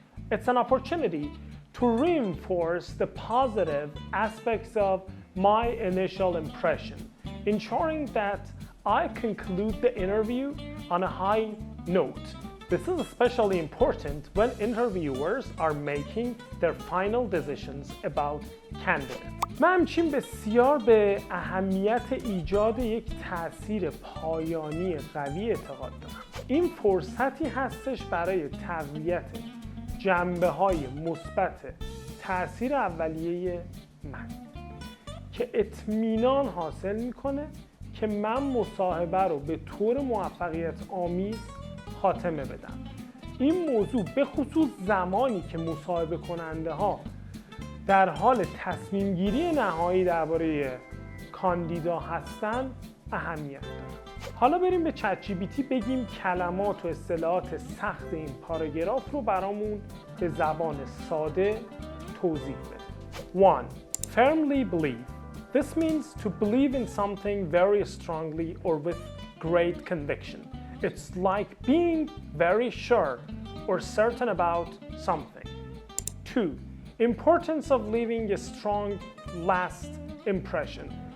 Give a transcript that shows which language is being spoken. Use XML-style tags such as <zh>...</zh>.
<en>It's an opportunity to reinforce the positive aspects of my initial impression, ensuring that I conclude the interview on a high note. This is especially important when interviewers are making their final decisions about candidates.</en> <fa>من همچنین بسیار به اهمیت ایجاد یک تأثیر پایانی قوی اعتقاد دارم. این فرصتی هستش برای تقویت جنبه‌های مثبت تأثیر اولیه من که اطمینان حاصل میکنه که من مصاحبه رو به طور موفقیت آمیز خاتمه بدم. این موضوع به خصوص زمانی که مصاحبه کننده ها در حال تصمیم گیری نهایی درباره کاندیدا هستن اهمیت داره. حالا بریم به چت جی پی تی بگیم کلمات و اصطلاحات سخت این پاراگراف رو برامون به زبان ساده توضیح بده.</fa> <en>1. Firmly believe. This means to believe in something very strongly or with great conviction. It's like being very sure or certain about something. 2. Importance of leaving a strong last impression.</en>